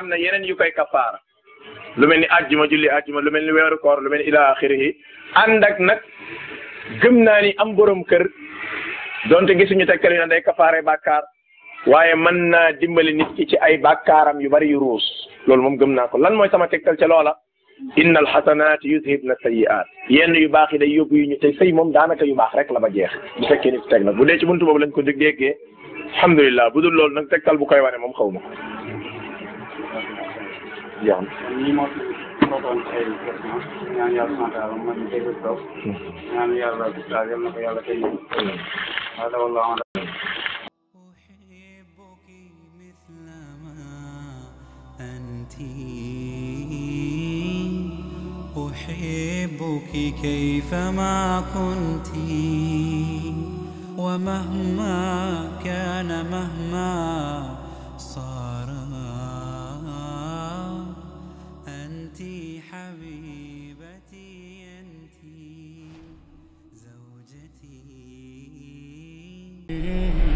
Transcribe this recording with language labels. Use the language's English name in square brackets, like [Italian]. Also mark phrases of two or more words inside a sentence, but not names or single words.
[Wolof] am na yeneen yu koy kafaara lu mel ni ajjuma julli ajjuma lu mel ni weeru koor lu mel ni [Arabic] إلى آخره [Wolof] ànd ak nag gëm naa ni am borom kër donte gisuñu tekkali na day kafaare bàkkaar waaye mën naa dimbali nit ki ci ay bàkkaaram yu bari yu ruus loolu moom gëm naa ko lan mooy sama tegtal ca loola [Arabic] إن الحسنات يذهبن السيئات [Wolof] yenn yu baax yi day yóbbu yu ñu te sëy moom daanaka yu baax rek la ba jeex bu fekkee nit teg nag bu dee ci buntu boobu lañ ko déggee alhamdulilah bu dul loolu nag tegtal bu koy wane moom xaw ma ko. jeex na. ñi moo fi bokkoon ay question ñaan yàlla [Arabic] سبحانه وتعالى [Wolof] man dégg toog ñaan yàlla daal yal na ko yàlla tey [Arabic] هذا والله أعلم. أحبك كيفما كنت ومهما كان مهما صار أنت حبيبتي أنت زوجتي